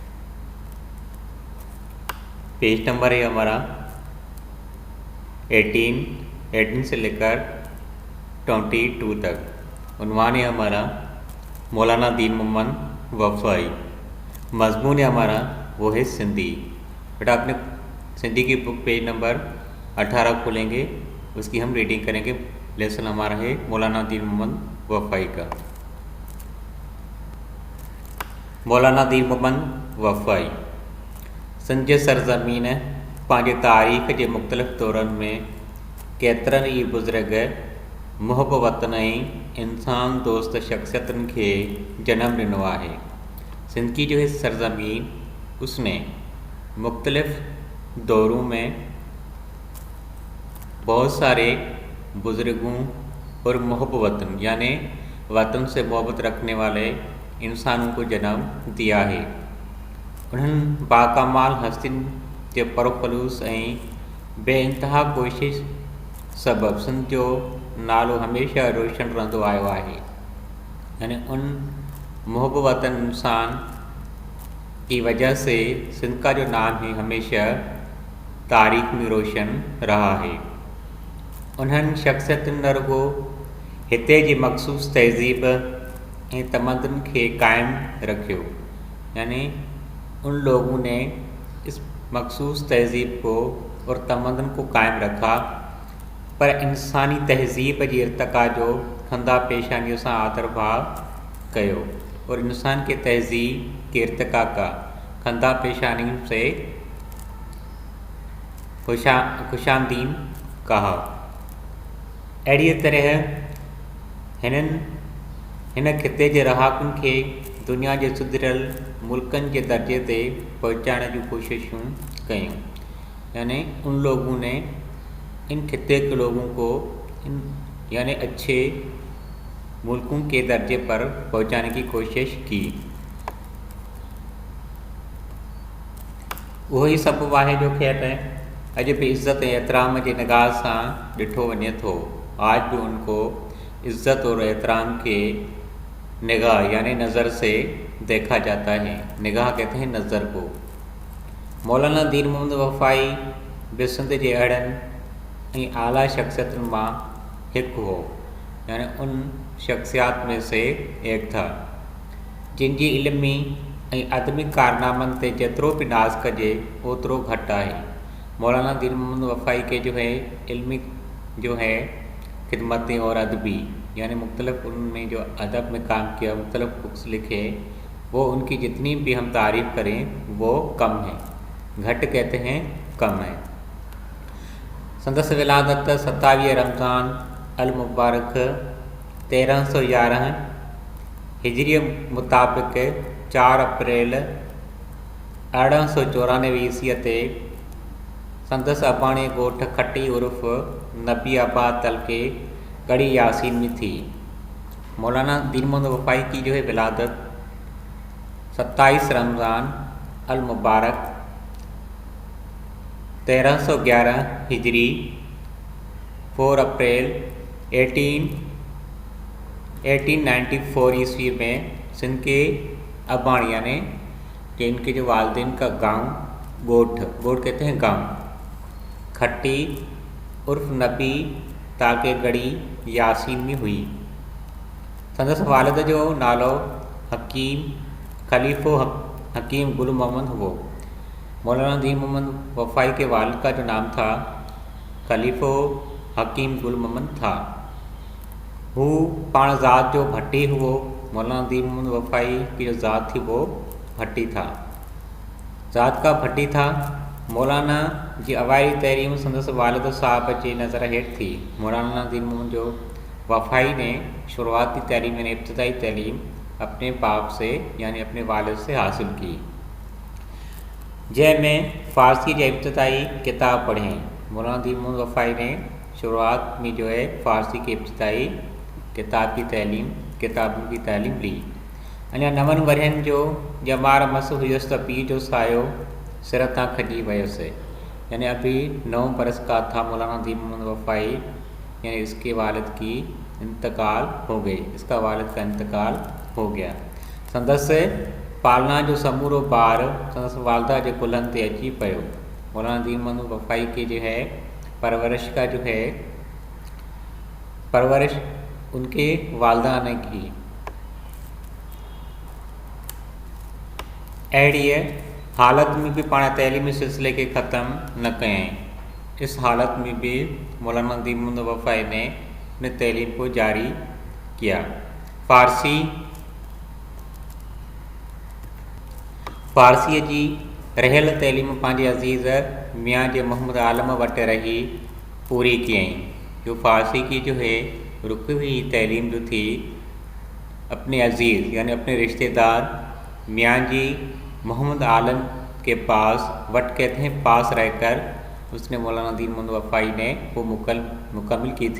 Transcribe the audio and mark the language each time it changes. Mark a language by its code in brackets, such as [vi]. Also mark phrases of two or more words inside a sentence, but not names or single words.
[ur] پیج نمبر ہے ہمارا 18 سے لے کر 22 تک. عنوان ہے ہمارا مولانا دین محمد وفائی. مضمون ہے ہمارا وہ ہے سندھی۔ بیٹا آپ نے سندھی کی بک پیج نمبر 18 کھولیں گے، اس کی ہم ریڈنگ کریں گے. لیسن ہمارا ہے مولانا دین محمد وفائی کا. [sd] मौलाना दीन मोहम्मद वफ़ाई सिंध जे सरज़मीन पंहिंजे तारीख़ जे मुख़्तलिफ़ दौरनि में केतिरनि ई बुज़ुर्ग मुहिब वतन ऐं इंसान दोस्त शख़्सियतुनि खे जनम ॾिनो आहे। [ur] سندھ کی جو ہے سرزمین اس نے مختلف دوروں میں بہت سارے بزرگوں اور محب وطن یعنی وطن سے محبت رکھنے والے انسانوں کو جنم دیا ہے. [sd] उन्हनि बाकमाल हस्तियुनि जे परखलूस ऐं बेइंतहा कोशिश सबब सिंध जो नालो हमेशह रोशन रहंदो आयो आहे। [ur] یعنی ان محب وطن انسان کی وجہ سے سندھ کا جو نام ہے ہمیشہ تاریخ میں روشن رہا ہے. [sd] उन्हनि शख़्सियतुनि न रुगो हिते जी मख़सूस तहज़ीब ऐं तमदन खे क़ाइमु रखियो, [ur] یعنی ان لوگوں نے اس مخصوص تہذیب کو اور تمدن کو قائم رکھا، پر [sd] इंसानी तहज़ीब जी इर्तिक़ा जो खंदा पेशानियों से आदर भाव कयो [ur] اور انسان کے تہذیب کے ارتقا کا خندہ پیشانیوں سے خوش آمدید کہا. [sd] अहिड़ीअ तरह हिन ख़िते जे रहाकुनि खे दुनिया जे सुधरियल मुल्कनि जे दर्जे ते पहुचाइण जूं कोशिशूं कयूं। [ur] یعنی ان لوگوں نے ان خطے کے لوگوں کو یعنی اچھے ملکوں کے درجے پر پہنچانے کی کوشش کی. [sd] वही सबब आहे जो ख़ैर अॼु भी इज़्ज़त ऐं एहतराम जे निगाह सां ॾिठो वञे थो। [ur] آج بھی ان کو عزت اور احترام کے نگاہ یعنی نظر سے دیکھا جاتا ہے. نگاہ کہتے ہیں نظر کو. [sd] मौलाना दीन मोहम्मद वफ़ाई बि सिंध जे अहिड़नि ऐं आला शख़्सियतुनि मां हिकु हो, [ur] یعنی ان شخصیات میں سے ایک تھا [sd] जिन जी इल्मी ऐं अदमी कारनामनि ते जेतिरो भी नाज़ कजे ओतिरो घटि आहे। [ur] مولانا دین محمد وفائی کے جو ہے علمی جو ہے خدمتیں اور ادبی یعنی مختلف ان میں جو ادب میں کام کیا، مختلف بکس لکھے، وہ ان کی جتنی بھی ہم تعریف کریں وہ کم ہے. گھٹ کہتے ہیں کم ہے. [sd] संदस विलादत 27 रमज़ान अल मुबारक 1311 हिजरी मुताबिक 4 अप्रैल 1894 ईस्वीअ ते संदस अबाणी ॻोठ खटी उर्फ़ नबी आबाद तलके गढ़ी यासीन में थी। [ur] مولانا دین محمد وفائی کی جو ہے ولادت 27 رمضان المبارک 1311 ہجری 4 اپریل 1894 عیسوی میں سندھ کے ابانی یعنی کہ ان کے جو والدین کا گاؤں گوٹھ کہتے ہیں گاؤں کھٹی عرف نبی تاکے گڑھی یاسین میں ہوئی. [sd] संदस वालिद जो नालो हकीम खलीफ़ो हकीम गुल मोहम्मद हुओ। [ur] مولانا دین محمد وفائی کے والد کا جو نام تھا خلیفو حکیم گل محمد تھا. [sd] वो पाण ज़ात जो भट्टी हुओ। [ur] مولانا دین محمد وفائی کی جو ذات تھی وہ بھٹی تھا، ذات کا بھٹی تھا. [sd] मौलाना जी अवाइली तहरीम संदस वालिद साहब जी नज़र हेठ थी। [ur] مولانا دین محمد جو وفائی نے شروعاتی تحریم یعنی ابتدائی تعلیم اپنے باپ سے یعنی اپنے والد سے حاصل کی، جنھں میں فارسی کے ابتدائی کتاب پڑھے. مولانا دین محمد وفائی نے شروعات میں جو ہے فارسی کے ابتدائی کتابوں کی تعلیم لی. [sd] अञा 9 वरहनि जो जमार मस हुयुसि त पीउ जो सायो सिर तां खॼी वियुसि। [ur] یعنی ابھی 9 برس کا تھا مولانا دین محمد وفائی یعنی اس کے والد کی انتقال ہو گئی، اس کا والد کا انتقال ہو گیا. [sd] संदसि पालना जो समूरो बार संदसि वालदा जे कुल्हनि ते अची पियो। [ur] مولانا دین محمد وفائی کی جو ہے پرورش کا جو ہے پرورش ان کے والدہ نے کی. [sd] अहिड़ी हालत में भी पाण तैलीमी सिलसिले के ख़त्म न कयईं। [ur] اس حالت میں بھی مولانا دین محمد وفائی نے اپنے تعلیم کو جاری کیا. [sd] फ़ारसीअ जी रहियल तैलीम पंहिंजे अज़ीज़ मियाँ जे मोहम्मद आलम वटि रही पूरी कयईं। [ur] جو فارسی کی جو ہے رکوی تعلیم جو تھی اپنے عزیز یعنی اپنے رشتہ دار میاں جی محمد عالم کے پاس رہ کر اس نے مولانا دین محمد وفائی نے وہ مکمل کی تھی.